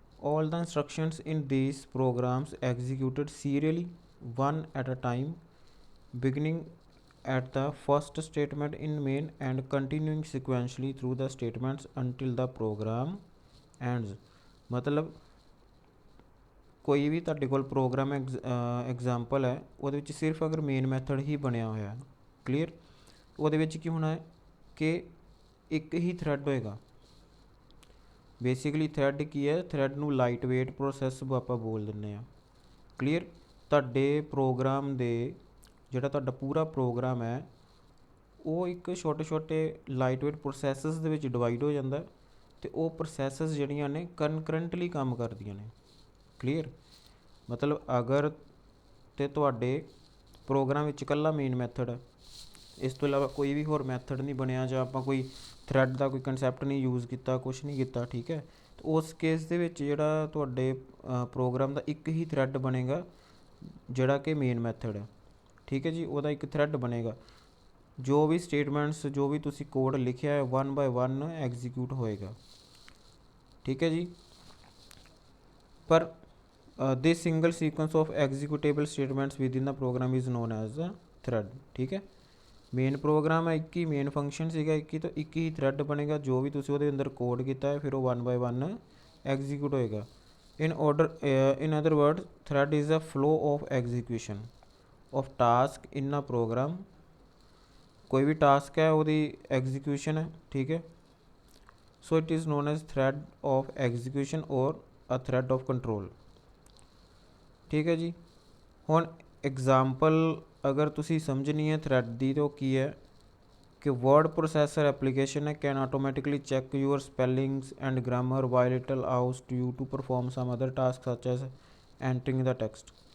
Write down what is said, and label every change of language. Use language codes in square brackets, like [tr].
[en] All the instructions in these programs executed serially, one at a time, beginning at the first statement in main and continuing sequentially through the statements until the program ends। [hi] मतलब [pa] ਕੋਈ ਵੀ ਤੁਹਾਡੇ ਕੋਲ programme example ਹੈ ਉਹਦੇ ਵਿੱਚ ਸਿਰਫ ਅਗਰ main method ਹੀ ਬਣਿਆ ਹੋਇਆ, ਕਲੀਅਰ, ਉਹਦੇ ਵਿੱਚ ਕੀ ਹੋਣਾ ਹੈ ਕਿ ਇੱਕ ਹੀ ਥਰੈਡ ਹੋਏਗਾ। ਬੇਸਿਕਲੀ ਥਰੈਡ ਕੀ ਹੈ, ਥਰੈਡ ਨੂੰ ਲਾਈਟ ਵੇਟ ਪ੍ਰੋਸੈਸ ਆਪਾਂ ਬੋਲ ਦਿੰਦੇ ਹਾਂ। ਕਲੀਅਰ, ਤੁਹਾਡੇ ਪ੍ਰੋਗਰਾਮ ਦੇ ਜਿਹੜਾ ਤੁਹਾਡਾ ਪੂਰਾ ਪ੍ਰੋਗਰਾਮ ਹੈ ਉਹ ਇੱਕ ਛੋਟੇ ਛੋਟੇ ਲਾਈਟ ਵੇਟ ਪ੍ਰੋਸੈਸਸ ਦੇ ਵਿੱਚ ਡਿਵਾਈਡ ਹੋ ਜਾਂਦਾ, ਅਤੇ ਉਹ ਪ੍ਰੋਸੈਸਸ ਜਿਹੜੀਆਂ ਨੇ ਕਨਕਰੰਟਲੀ ਕੰਮ ਕਰਦੀਆਂ ਨੇ। ਕਲੀਅਰ, ਮਤਲਬ ਅਗਰ ਤੇ ਤੁਹਾਡੇ ਪ੍ਰੋਗਰਾਮ ਵਿੱਚ ਇਕੱਲਾ ਮੇਨ ਮੈਥਡ ਹੈ, ਇਸ ਤੋਂ ਇਲਾਵਾ ਕੋਈ ਵੀ ਹੋਰ ਮੈਥਡ ਨਹੀਂ ਬਣਿਆ, ਜਾਂ ਆਪਾਂ ਕੋਈ ਥਰੈਡ ਦਾ ਕੋਈ ਕੰਸੈਪਟ ਨਹੀਂ ਯੂਜ਼ ਕੀਤਾ, ਕੁਛ ਨਹੀਂ ਕੀਤਾ। ਠੀਕ ਹੈ, ਉਸ ਕੇਸ ਦੇ ਵਿੱਚ ਜਿਹੜਾ ਤੁਹਾਡੇ ਪ੍ਰੋਗਰਾਮ ਦਾ ਇੱਕ ਹੀ ਥਰੈਡ ਬਣੇਗਾ ਜਿਹੜਾ ਕਿ ਮੇਨ ਮੈਥਡ ਹੈ। ਠੀਕ ਹੈ ਜੀ, ਉਹਦਾ ਇੱਕ ਥਰੈਡ ਬਣੇਗਾ, ਜੋ ਵੀ ਸਟੇਟਮੈਂਟਸ ਜੋ ਵੀ ਤੁਸੀਂ ਕੋਡ ਲਿਖਿਆ ਹੈ 1 ਬਾਏ 1 ਐਗਜ਼ੀਕਿਊਟ ਹੋਏਗਾ। ਠੀਕ ਹੈ ਜੀ, ਪਰ [en] this single sequence of executable statements within the program is known as a thread। [pa] ਠੀਕ ਹੈ, ਮੇਨ ਪ੍ਰੋਗਰਾਮ ਹੈ ਇੱਕ ਹੀ, ਮੇਨ ਫੰਕਸ਼ਨ ਸੀਗਾ ਇੱਕ ਹੀ, ਤਾਂ ਇੱਕ ਹੀ ਥਰੈਡ ਬਣੇਗਾ, ਜੋ ਵੀ ਤੁਸੀਂ ਉਹਦੇ ਅੰਦਰ ਕੋਡ ਕੀਤਾ ਹੈ ਫਿਰ ਉਹ 1 ਬਾਏ 1 ਐਗਜ਼ੀਕਿਊਟ ਹੋਏਗਾ। [en] in other words thread is a flow of execution of task in a program। [pa] ਕੋਈ ਵੀ ਟਾਸਕ ਹੈ ਉਹਦੀ ਐਗਜ਼ੀਕਿਊਸ਼ਨ ਹੈ। ਠੀਕ ਹੈ, [en] So it is known as thread of execution or a thread of control. [pa] ਠੀਕ ਹੈ ਜੀ, ਹੁਣ ਐਗਜ਼ਾਮਪਲ ਅਗਰ ਤੁਸੀਂ ਸਮਝਣੀ ਹੈ ਥਰੈਡ ਦੀ ਤਾਂ ਉਹ ਕੀ ਹੈ ਕਿ [en] Word processor application ਹੈ can automatically check your spellings and grammar while it allows you to perform some other task such as entering the text.